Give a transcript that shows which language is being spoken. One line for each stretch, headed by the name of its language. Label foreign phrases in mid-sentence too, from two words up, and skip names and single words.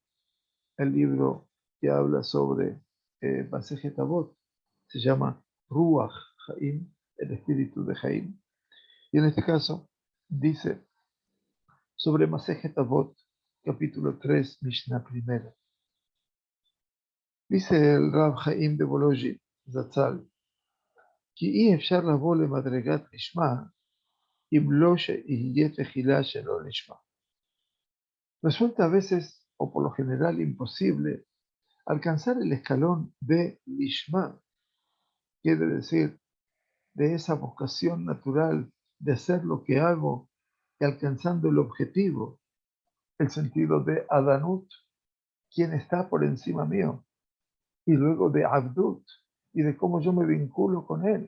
Spanish: El libro que habla sobre Masejet Avot se llama Ruach Haim, el espíritu de Haim. Y en este caso dice sobre Masejet Avot, capítulo 3, Mishnah primera. Dice el Rav Chaim de Volozhin,
Hebrew: Zatzal, כי אי אפשר לבוא למדרגת לשמה, אם לא שיהיה תחילה שלא לשמה.
Spanish: Resulta a veces, o por lo general, imposible alcanzar el escalón de Lishma, quiere decir, de esa vocación natural de hacer lo que hago y alcanzando el objetivo, el sentido de Adanut, quien está por encima mío, y luego de Abdut, y de cómo yo me vinculo con él.